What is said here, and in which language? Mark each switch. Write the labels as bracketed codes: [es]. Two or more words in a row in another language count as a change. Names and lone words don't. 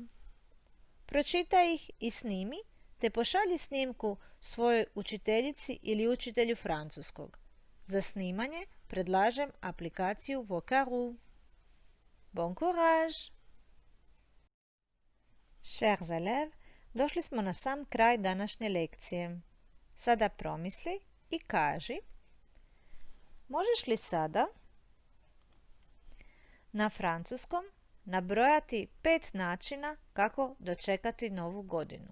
[hr] Pročitaj ih i snimi, te pošalji snimku svojoj učiteljici ili učitelju francuskog. Za snimanje predlažem aplikaciju Vocaroo. [fr] Bon courage! Chers élèves, [hr] došli smo na sam kraj današnje lekcije. Sada promisli i kaži, možeš li sada na francuskom nabrojati 5 načina kako dočekati novu godinu?